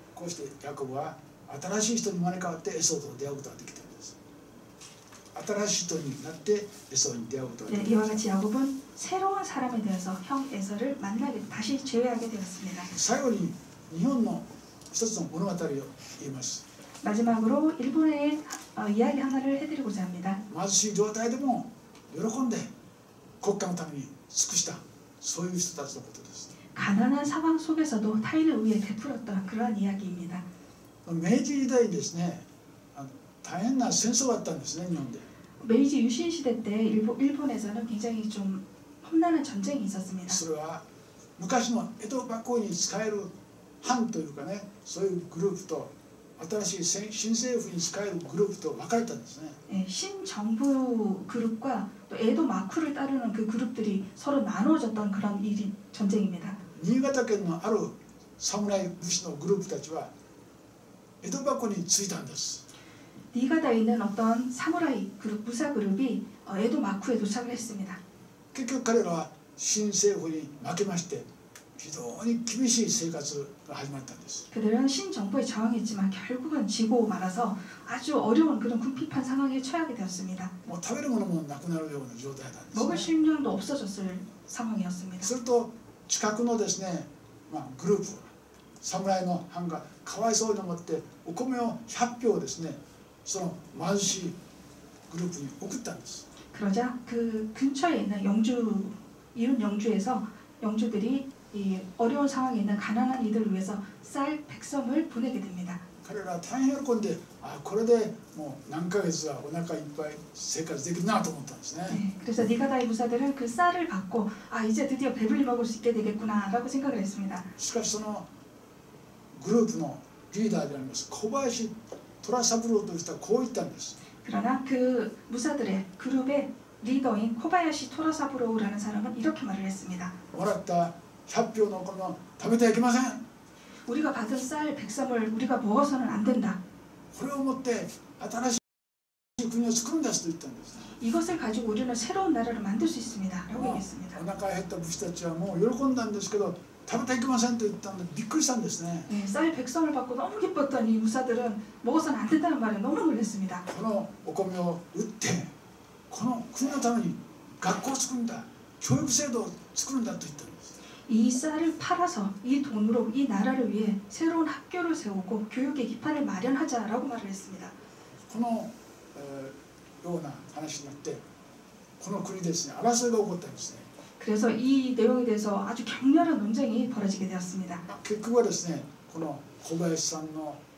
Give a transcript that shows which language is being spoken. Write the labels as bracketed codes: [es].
[ja] こうしてヤコブは新しい人に生まれ変わってエソと出会うことができたんです。新しい人になってエソに出会うことができた。 [ko] 이와 같이 야곱은 새로운 사람이 되어서 형 에서를 만나게 다시 재회하게 되었습니다. [ja] 最後に日本の一つの物語を言います。 [ko] 마지막으로 일본의 이야기 하나를 해드리고자 합니다. [ja] 貧しい状態でも喜んで国家のために尽くしたそういう人たちのことです。 [ko] 가난한 상황 속에서도 타인을 위해 베풀었던 그러한 이야기입니다. [ja] 明治時代にですね、大変な戦争があったんですね、日本で。 [ko] 메이지 유신 시대 때 일본에서는 굉장히 좀 험난한 전쟁이 있었습니다. [ja] それは昔の江戸幕府に仕える藩というかね、そういうグループと新しい新政府に仕えるグループと分かれたんですね。 [ko] 네, 신정부 그룹과 또 에도 마쿠를 따르는 그 그룹들이 서로 나눠졌던 그런 전쟁입니다. [ja] 新潟県のある侍武士のグループたちは江戸幕府についたんです。 [ko] 니가다에 있는 어떤 사무라이 그룹, 무사 그룹이 에도 마쿠에 도착을 했습니다. [ja] 結局彼らは新政府に負けまして非常に厳しい生活が始まったんです。 [ko] 그들은 신정부에 저항했지만 결국은 지고 말아서 아주 어려운 그런 궁핍한 상황에 처하게 되었습니다. [ja] もう食べるものもなくなるような状態なんです [ko] 먹을 ね。 식량도 없어졌을 상황이었습니다. [ja] すると近くのですね、グループ侍の藩がかわいそうに思ってお米を100俵ですね、その貧しいグループに送ったんです。 [ko] 그러자 그 근처에 있는 이웃 영주에서 영주들이 이 어려운 상황에 있는 가난한 이들을 위해서 쌀 100섬을 보내게 됩니다. [ja] 彼らは大変喜んで、これでもう何ヶ月はお腹いっぱい生活できるなと思ったんですね。 [ko] 네, 그래서 니가다의 부사들은 그 쌀을 받고 이제 드디어 배불리 먹을 수 있게 되겠구나라고 생각을 했습니다. [ja] しかしそのグループのリーダーであります小林虎三郎という人はこう言ったんです。 [ko] 그러나 그 무사들의 그룹의 리더인 코바야시 토라사부로우라는 사람은 이렇게 말을 했습니다. [ja] もらった100俵のお米を食べてはいけません。 [ko] 우리가 받은 쌀 100섬을 우리가 먹어서는 안 된다. [ja] これをもって新しい国を作るんですと言ったんです。 [ko] 이것을 가지고 우리는 새로운 나라를 만들 수 있습니다. 라고 얘기했습니다. [ja] お腹が減った武士たちはもう喜んだんですけど食べてはいけませんと言ったのでびっくりしたんですね。 [ko] 네, 쌀 100섬을 받고 너무 기뻤던 이 무사들은 먹어서는 안 된다는 말에 너무 놀랐습니다. [ja] このお米を売ってこの国のために学校を作るんだ、教育制度を作るんだと言ったんです。 [ko] 이 쌀을 팔아서 이 돈으로 이 나라를 위해 새로운 학교를 세우고 교육의 기반을 마련하자라고 말을 했습니다. [ja] この、ような話になってこの国ですね争いが起こったんですね。 [ko] 그래서 이 내용에 대해서 아주 격렬한 논쟁이 벌어지게 되었습니다. [ja] 結局はですねこの小林さんの